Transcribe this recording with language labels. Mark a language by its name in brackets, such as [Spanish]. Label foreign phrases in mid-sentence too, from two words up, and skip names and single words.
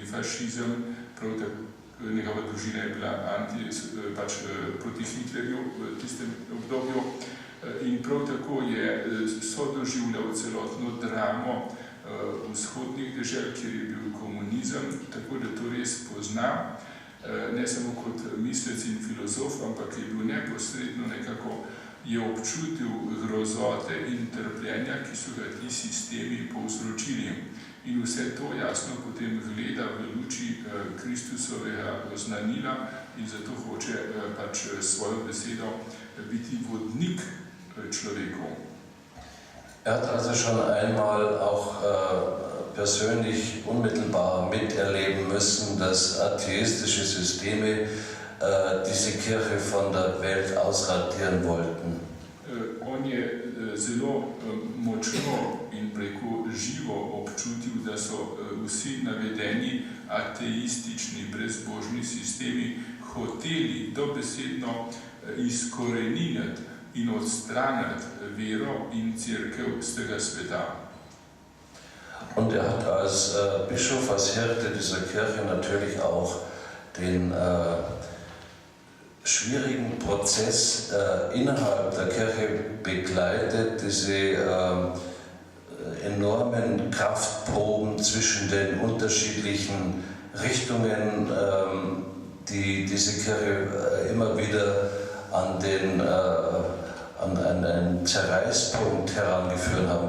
[Slovenian] fašizem, prav tako njegova družina je bila proti Hitlerju v tistem obdobju in prav tako je sodoživljal celotno dramo vzhodnih dežel, kjer je bil komunizem, tako da to res pozna, ne samo kot mislec in filozof, ampak je bil neposredno nekako, je občutil grozote in trpljenja, ki so ga ti sistemi povzročili. In vse to jasno potem gleda v luči Kristusovega oznanila in zato hoče svojo besedo biti vodnik človekov. [German] Hat also schon einmal auch persönlich unmittelbar miterleben müssen, dass atheistische Systeme diese Kirche von der Welt ausradieren wollten. [Slovenian] On je zelo močno in živo občutil, da so vsi navedeni ateistični, brezbožni sistemi hoteli dobesedno izkoreniniti in odstraniti vero in cerkev z tega sveta. [German] Und hat als Bischof, als Hirte dieser Kirche natürlich auch den schwierigen Prozess innerhalb der Kirche begleitet, diese enormen Kraftproben zwischen den unterschiedlichen Richtungen, die diese Kirche immer wieder an einen Zerreißpunkt herangeführt haben.